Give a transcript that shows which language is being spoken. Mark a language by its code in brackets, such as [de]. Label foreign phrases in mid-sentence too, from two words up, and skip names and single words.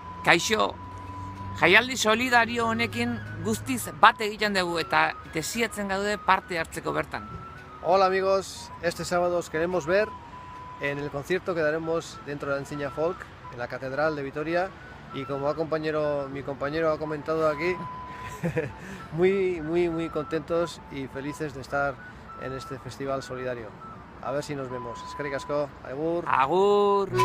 [eu] Kaixo, jaialdi solidario honekin guztiz bat egiten dugu eta desiatzen gaude parte hartzeko bertan. [es] Hola amigos, este sábado os queremos ver en el concierto que daremos dentro de la Enseña Folk, en la Catedral de Vitoria, y como mi compañero ha comentado aquí, muy contentos y felices de estar en este festival solidario. A ver si nos vemos. [eu] Eskerrik asko, agur. Agur!